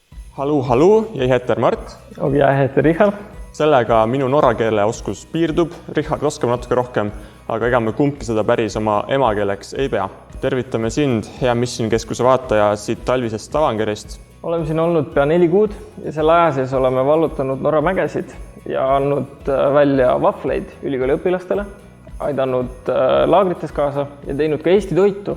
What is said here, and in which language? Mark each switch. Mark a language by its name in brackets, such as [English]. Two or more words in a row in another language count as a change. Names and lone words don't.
[Swedish] Haluu, jag heter Mart. Och jag heter Richard. [Estonian] Sellega minu norra keele oskus piirdub. Richard oskab natuke rohkem, aga ega me kumbki seda päris oma emakeeleks ei pea. Tervitame sind, hea Mission Keskuse vaataja siit talvisest Stavangerist. Oleme siin olnud pea 4 kuud ja selle aja sees oleme vallutanud Norra mägesid ja andnud välja vahvleid ülikooli õpilastele, aidanud laagrites kaasa ja teinud ka Eesti toitu.